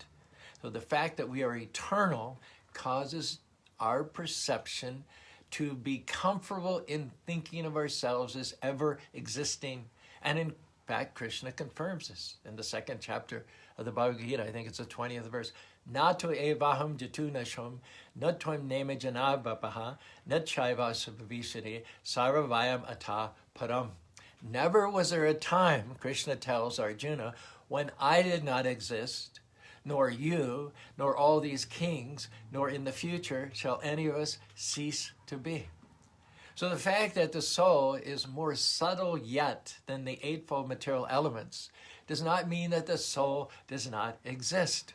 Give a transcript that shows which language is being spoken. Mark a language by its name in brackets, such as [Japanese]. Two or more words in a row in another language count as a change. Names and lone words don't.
[English] So the fact that we are eternal causes our perception to be comfortable in thinking of ourselves as ever existing. And in fact, Krishna confirms this in the second chapter of the Bhagavad Gita. I think it's the 20th verse. [Sanskrit] नतो एवाहं जातुनासं, नत्वं नेमे जनाधिपाः, नचैव सभविष्यामः, सर्ववयम् अतः परम्. [English] Never was there a time, Krishna tells Arjuna, when I did not exist, nor you, nor all these kings, nor in the future shall any of us cease to be. So the fact that the soul is more subtle yet than the eightfold material elements does not mean that the soul does not exist.